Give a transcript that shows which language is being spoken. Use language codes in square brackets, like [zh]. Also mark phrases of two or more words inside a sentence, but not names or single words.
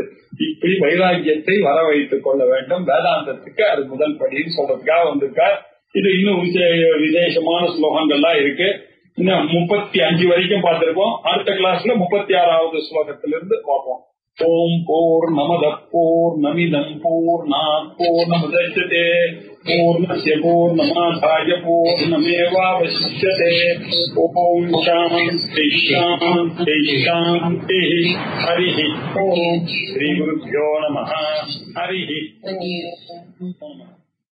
[ta] இப்படி வைராக்கியத்தை வர வைத்துக் கொள்ள வேண்டும் வேதாந்தத்துக்கு, அது முதல் படின்னு சொல்றதுக்காக வந்திருக்கார். இது இன்னும் விசேஷமான ஸ்லோகங்கள்லாம் இருக்கு. இன்னும் 35 வரைக்கும் பார்த்திருக்கோம். அடுத்த கிளாஸ்ல 36வது ஸ்லோகத்திலிருந்து பார்ப்போம். [sa] ओम् पूर्णमद पूर्णमिदं पूर्णात् पूर्णमुदच्यते पूर्णस्य पूर्णमादाय पूर्णमेवावशिष्यते. ओम् शान्तिः शान्तिः शान्तिः. हरिः ओम्। श्री गुरुभ्यो नमः. हरिः ओम्.